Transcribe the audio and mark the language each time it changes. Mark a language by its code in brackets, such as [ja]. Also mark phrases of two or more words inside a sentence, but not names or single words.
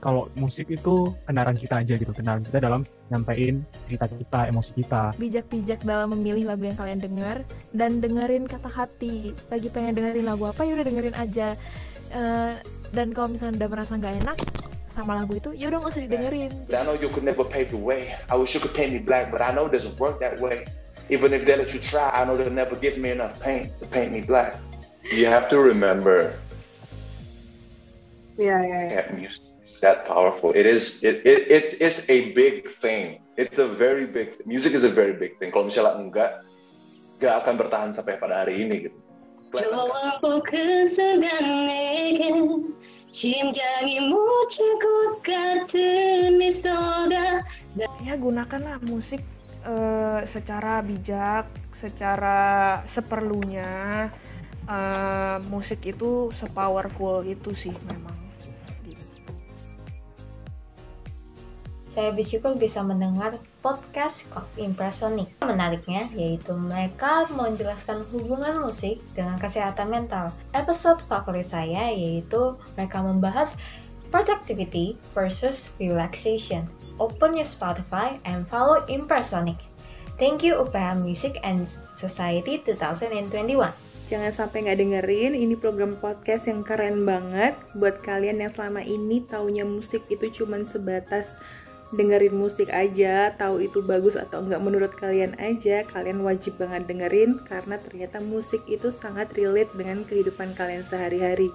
[id] Kalau musik itu kendaraan kita aja gitu, kendaraan kita dalam nyampein cerita kita, emosi kita. Bijak-bijak dalam memilih lagu yang kalian dengar dan dengerin kata hati. Lagi pengen dengerin lagu apa, ya udah dengerin aja. Dan kalau misalnya udah merasa nggak enak sama lagu itu, ya udah nggak usah didengerin. [en] I know you could never pave the way. I wish you could paint me black, but I know it doesn't work that way. Even if they let you try, I know they'll never give me enough paint to paint me black. You have to remember. Yeah. Music is that powerful. It's a big thing. It's a very big. Music is a very big thing. [id] Kalau misalnya enggak akan bertahan sampai pada hari ini gitu. [ko] 좋아하고 그 순간 내겐 심장이 묻힐 것 같은 미소가. [id] Ya, gunakanlah musik secara bijak, secara seperlunya. Musik itu sepowerful itu sih memang. Saya bersyukur bisa mendengar podcast Impresonic. Menariknya yaitu mereka menjelaskan hubungan musik dengan kesehatan mental. Episode favorit saya yaitu mereka membahas [en] productivity versus relaxation. Open your Spotify and follow Impresonic. Thank you UPH Music and Society 2021. [id] Jangan sampai nggak dengerin, ini program podcast yang keren banget buat kalian yang selama ini taunya musik itu cuman sebatas dengerin musik aja, tahu itu bagus atau enggak menurut kalian aja. Kalian wajib banget dengerin karena ternyata musik itu sangat relate dengan kehidupan kalian sehari-hari.